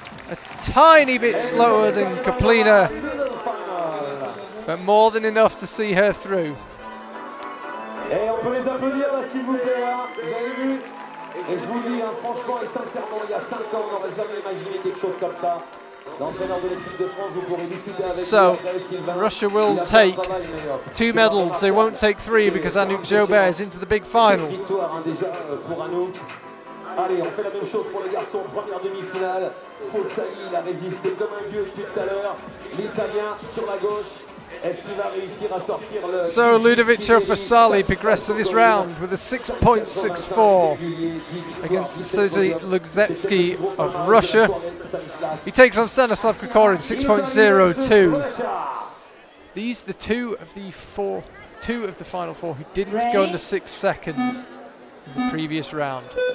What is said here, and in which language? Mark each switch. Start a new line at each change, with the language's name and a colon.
English: A tiny bit slower than Kaplina, but more than enough to see her through.
French: Et on peut les applaudir là s'il vous plaît, hein. Vous avez vu? Et je vous dis, hein, franchement et sincèrement, il y a 5 ans, on n'aurait jamais imaginé quelque chose comme ça. L'entraîneur de l'équipe de France, vous pourrez discuter avec
English: So, Russia will take 2 medals. They won't take 3 because Anouk Joubert is into the big final.
French: Victoire hein, déjà pour Anouk. Allez, on fait la même chose pour les garçons. Première demi-finale. Fossali, il a résisté comme un dieu depuis tout à l'heure. L'Italien sur la gauche. Est-ce qu'il va réussir à sortir le...
English: So Ludovic Fasali progressed to this round with a 6.64 against Sergei Lugzetsky of Russia. He takes on Stanislav Kokorin, 6.02. These are the two of the final 4 who didn't go under 6 seconds in the previous round.